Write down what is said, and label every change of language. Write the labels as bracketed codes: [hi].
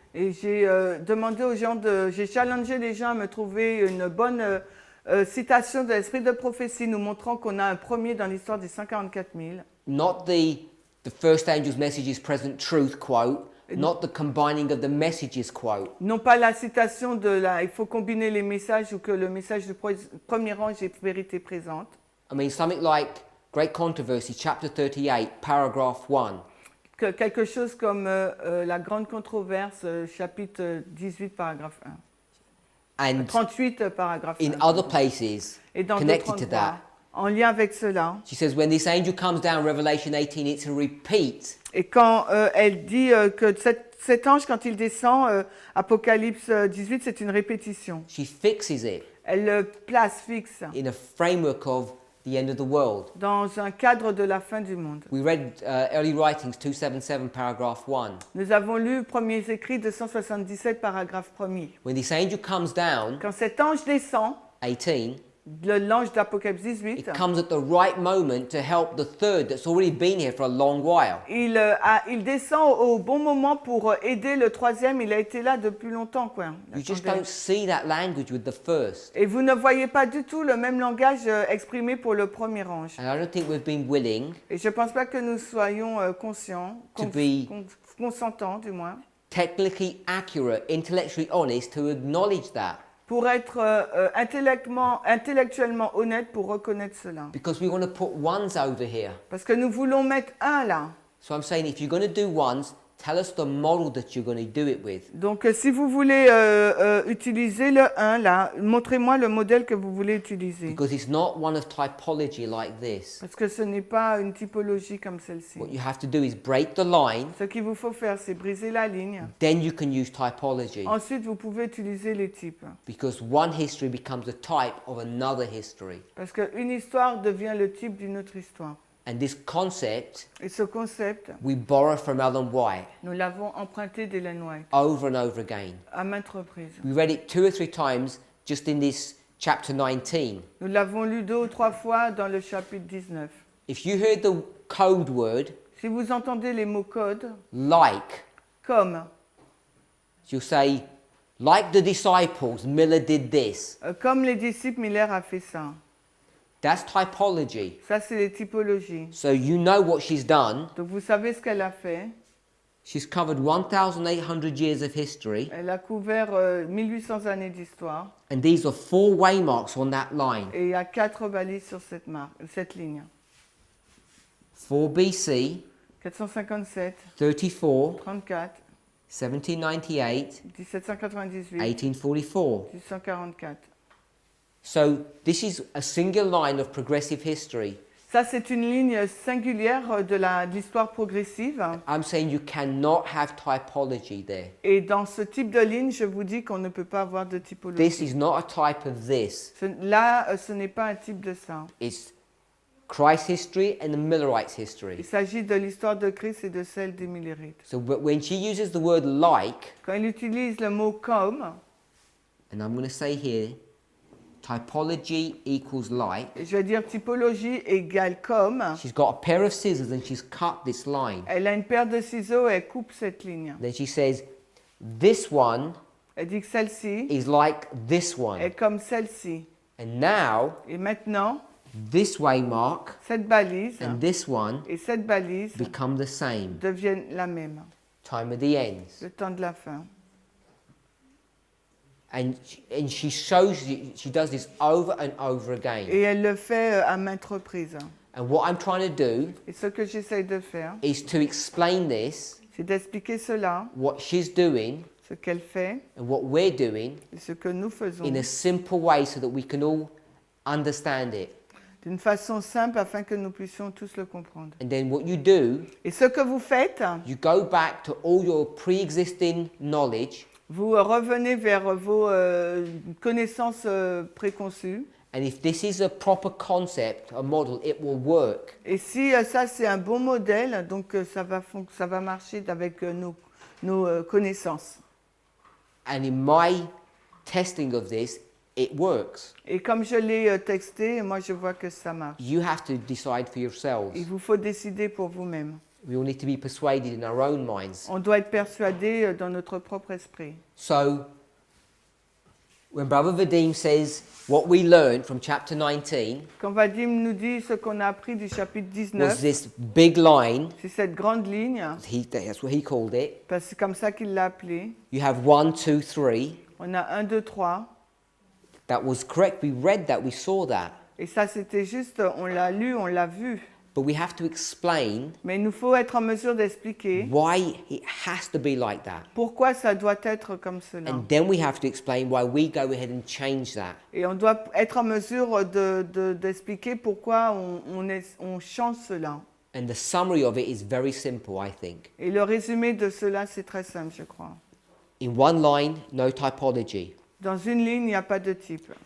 [fr] Et j'ai demandé aux gens j'ai challengé les gens à me trouver une bonne citation de l'esprit de prophétie nous montrant qu'on a un premier dans l'histoire des 144 000. [en] Not the first angel's message is present truth quote, not the combining of the messages quote. [fr] Non pas la citation il faut combiner les messages ou que le message du premier ange est vérité présente. [en] I mean, something like Great Controversy, chapter 38, paragraph 1. [fr] Quelque chose comme la grande controverse, chapitre 18, paragraphe 1. [en] And [fr] 38, paragraphe 1. [en] in other places [fr] Et dans [en] connected [fr] d'autres [en] to [fr] endroits, [en] that, [fr] en lien avec cela. [en] she says, when this angel comes down, Revelation 18, it's a repeat. [fr] Et quand elle dit que cet ange, quand il descend, Apocalypse 18, c'est une répétition. [en] She fixes it. [fr] Elle le place fixe [en] in a framework of the end of the world. [fr] dans un cadre de la fin du monde. [en] We read Early Writings 277, paragraph 1. [fr] Nous avons lu Premiers écrits 277, paragraphe 1er. [en] When this angel comes down, [fr] Quand cet ange descend, 18, l'ange d'Apocalypse 18, [en] it comes at the right moment to help the third that's already been here for a long while. [fr] il descend au bon moment pour aider le troisième. Il a été là depuis longtemps, quoi. [en] You just [fr] Attendez. [en] don't see that language with the first. [fr] Et vous ne voyez pas du tout le même langage exprimé pour le premier ange. [en] And I don't think we've been willing [fr] Et je ne pense pas que nous soyons conscients, [en] To be- [fr] consentants du moins, [en] technically accurate, intellectually honest to acknowledge that. [fr] pour être intellectuellement honnête pour reconnaître cela. [en] Because we want to put ones over here. [fr] Parce que nous voulons mettre un là. [en] So I'm saying if you're going to do ones, tell us the model that you're going to do it with. [fr] Donc si vous voulez utiliser le 1 là, montrez-moi le modèle que vous voulez utiliser. [en] Because it's not one of typology like this. [fr] Parce que ce n'est pas une typologie comme celle-ci. [en] What you have to do is break the line, [fr] Ce qu'il vous faut faire, c'est briser la ligne. [en] then you can use typology. [fr] Ensuite, vous pouvez utiliser les types. [en] Because one history becomes a type of another history. [fr] Parce qu'une histoire devient le type d'une autre histoire. [en] And this concept, [fr] Et ce concept, [en] we borrow from Ellen White [fr] nous l'avons emprunté d'Ellen White [en] over and over again. [fr] à maintes reprises. [en] We read it 2 or 3 times just in this chapter 19. [fr] Nous l'avons lu 2 ou 3 fois dans le chapitre 19. [en] If you heard the code word, [fr] Si vous entendez les mots codes, [en] like, [fr] comme, [en] you'll say, like the disciples, Miller did this. [fr] comme les disciples, Miller a fait ça. [en] That's typology. [fr] Ça, c'est les typologies. [en] So you know what she's done. [fr] Donc, vous savez ce qu'elle a fait. [en] She's covered 1,800 years of history. [fr] Elle a couvert 1800 années d'histoire. [en] And these are 4 waymarks on that line. [fr] Et il y a 4 balises sur cette ligne. [en] 4 BC, 457, 34, 34, 1798, 1798, 1844. 1844. So this is a single line of progressive history. [fr] Ça, c'est une ligne singulière de l'histoire progressive. [en] I'm saying you cannot have typology there. [fr] Et dans ce type de ligne, je vous dis qu'on ne peut pas avoir de [en] This [fr] typologie. [en] is not a type of this. [fr] Là, ce n'est pas un type de ça. [en] It's Christ's history and the Millerites' [fr] Il [en] history. [fr] s'agit de l'histoire de Christ et de celle des Millerites. [en] So when she uses the word like, [fr] Quand il utilise le mot comme, [en] and I'm going to say here, typology equals like, [fr] je vais dire typologie égale comme, [en] she's got a pair of scissors and she's cut this line. [fr] elle a une paire de ciseaux et elle coupe cette ligne. [en] Then she says, this one [fr] Elle dit que celle-ci [en] is like this [fr] est [en] one. [fr] comme celle-ci. [en] And now, [fr] Et maintenant, [en] this waymark [fr] cette balise [en] and this one [fr] et cette balise [en] become the same. [fr] deviennent la même. [en] Time of the ends. [fr] Le temps de la fin. [en] And she shows you, she does this over and over [fr] Et [en] again. [fr] elle le fait à maintes reprises. [en] And what I'm trying to do [fr] Et ce que j'essaye de faire, [en] is to explain this, [fr] c'est d'expliquer cela, [en] what she's doing [fr] ce qu'elle fait [en] and what we're doing [fr] et ce que nous faisons, [en] in a simple way so that we can all understand it. [fr] d'une façon simple afin que nous puissions tous le comprendre. [en] And then what you do, [fr] Et ce que vous faites, [en] you go back to all your pre-existing knowledge, [fr] vous revenez vers vos connaissances préconçues. [en] and if this is a proper concept, a model, it will work. [fr] Et si ça c'est un bon modèle, donc ça va marcher avec nos connaissances. [en] And in my testing of this, it works. [fr] Et comme je l'ai texté, moi je vois que ça marche. [en] You have to decide for yourselves. [fr] Il vous faut décider pour vous-même. [en] We all need to be persuaded in our own minds. [fr] On doit être persuadé dans notre propre esprit. [en] So, when Brother Vadim says what we learned from chapter 19 [fr] Quand Vadim nous dit ce qu'on a appris du chapitre [en] was 19, this big line, [fr] c'est cette grande ligne, [en] that's what he called it. [fr] parce que c'est comme ça qu'il l'a appelé. [en] You have 1, 2, 3. [fr] On a 1, 2, 3. [en] That was correct. We read that, we saw that. [fr] Et ça c'était juste, on l'a lu, on l'a vu. [en] But we have to explain [fr] Mais il nous faut être en mesure d'expliquer [en] why it has to be like that. [fr] pourquoi ça doit être comme cela. [en] And then we have to explain why we go ahead and change that. [fr] Et on doit être en mesure d'expliquer pourquoi on change cela. [en] And the summary of it is very simple, I think. [fr] Et le résumé de cela, c'est très simple, je crois. [en] In one line, no typology. [fr] Dans une ligne, il n'y a pas de type.